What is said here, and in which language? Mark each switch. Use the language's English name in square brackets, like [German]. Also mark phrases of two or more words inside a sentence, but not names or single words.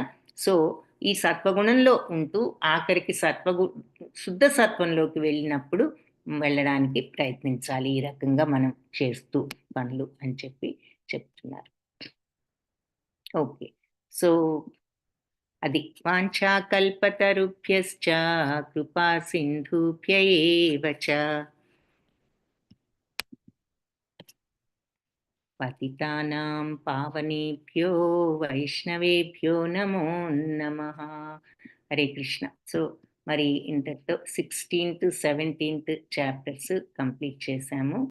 [Telugu] సో ఈ సత్వగుణంలో ఉంటూ ఆఖరికి శుద్ధ సత్వంలోకి వెళ్ళడానికి ప్రయత్నించాలి, ఈ రకంగా మనం చేస్తూ పనులు అని చెప్తున్నారు. ఓకే. సో అది [Sanskrit] వాంఛాకల్పతరుభ్యశ్చ కృపా సింధుభ్య ఏవ చ పతితానాం పావనేభ్యో వైష్ణవేభ్యో నమో నమః. హరే కృష్ణ. [Telugu] సో మరి ఇంతటితో 16th, 17th [English] chapters complete [Telugu] చేశాము.